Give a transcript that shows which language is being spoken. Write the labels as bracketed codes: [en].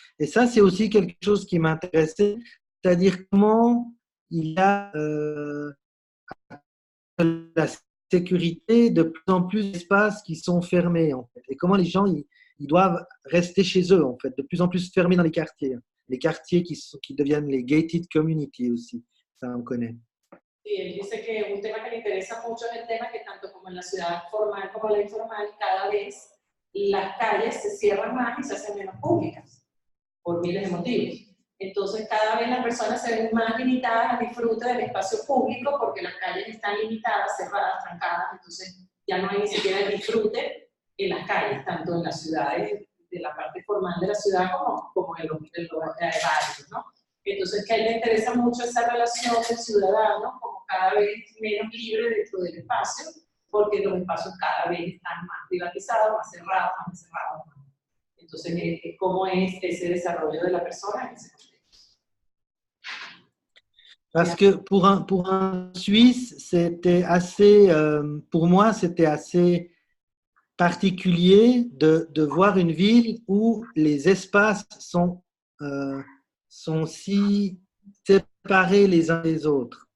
[fr] Et ça, c'est aussi quelque chose qui m'intéressait, c'est-à-dire comment il y a la sécurité, de plus en plus d'espaces qui sont fermés, en fait, et comment les gens ils doivent rester chez eux, en fait, de plus en plus fermés dans les quartiers qui deviennent les gated communities aussi, ça on connaît. [es] Sí, él dice que un tema que le interesa mucho es el tema que tanto como en la ciudad formal como en la informal, cada vez las calles se cierran más y se hacen menos públicas, por miles de motivos. Entonces, cada vez las personas se ven más limitadas al disfrute del espacio público porque las calles están limitadas, cerradas, trancadas, entonces ya no hay ni siquiera el disfrute en las calles, tanto en las ciudades, de la parte formal de la ciudad como en los barrios, ¿no? Entonces, que a él le interesa mucho esa relación del ciudadano como cada vez menos libre dentro del espacio, porque los espacios cada vez están más privatizados, más cerrados, más encerrados. Entonces, ¿cómo es ese desarrollo de la persona en ese contexto? [fr] Parce que pour un Suisse, c'était assez, pour moi, c'était assez particulier de voir une ville où les espaces sont si séparés les uns des autres.